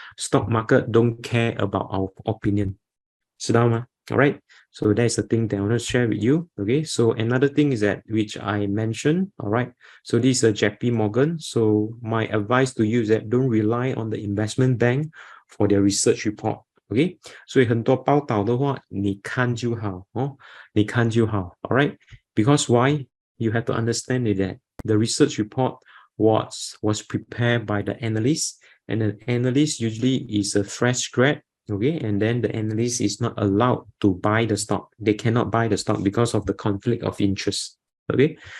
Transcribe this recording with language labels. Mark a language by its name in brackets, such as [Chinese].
[English] Stock market don't care about our opinion. All right, so that's the thing that I want to share with you. Okay, so another thing is that, which I mentioned, all right, so this is a JP Morgan. So my advice to you is that don't rely on the investment bank for their research report. [Chinese] OK， 所以很多报道的话，你看就好你看就好 ， [English] all right? Because why? You have to understand that the research report was prepared by the analyst, and the analyst usually is a fresh grad, okay? And then the analyst is not allowed to buy the stock. They cannot buy the stock because of the conflict of interest, okay?